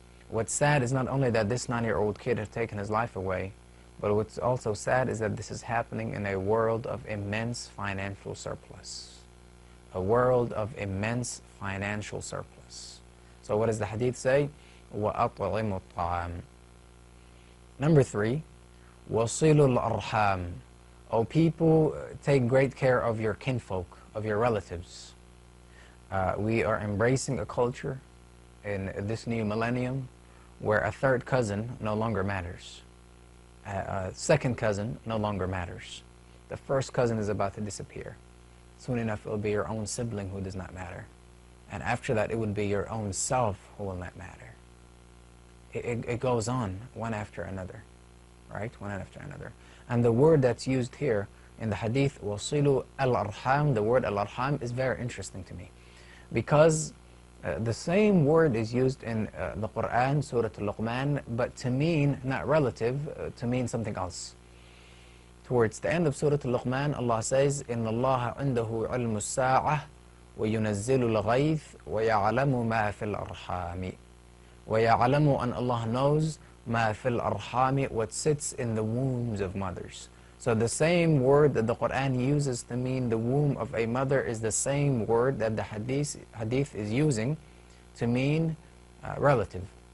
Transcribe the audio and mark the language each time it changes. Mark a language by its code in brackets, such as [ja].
[en] What's sad is not only that this 9-year-old kid has taken his life away, but what's also sad is that this is happening in a world of immense financial surplus. A world of immense financial surplus. So what does the hadith say? [ar] وَأَطْعِمُوا الطَّعَامِ. [en] Number 3, [ar] وَصِلُوا الْأَرْحَامِ. [en] O people, take great care of your kinfolk, of your relatives. We are embracing a culture in this new millennium where a 3rd cousin no longer matters. A 2nd cousin no longer matters. The 1st cousin is about to disappear. Soon enough it will be your own sibling who does not matter. And after that it would be your own self who will not matter. It goes on one after another, right? One after another. And the word that's used here in the hadith, [ar] وَصِلُوا الْأَرْحَامِ, [en] the word al-arham is very interesting to me. Because the same word is used in the Quran, Surah Al-Luqman, but to mean, not relative, to mean something else. Towards the end of Surah Al-Luqman, Allah says, [ar] إِنَّ اللَّهَ عِنْدَهُ عِلْمُ السَّاعَةِ وَيُنَزِّلُ الْغَيْثِ وَيَعْلَمُ مَا فِي الْأَرْحَامِ. وَيَعْلَمُ, [en] and Allah knows, [ar] مَا فِي الْأَرْحَامِ, [en] what sits in the wombs of mothers. So the same word that the Quran uses to mean the womb of a mother is the same word that the hadith is using to mean relative.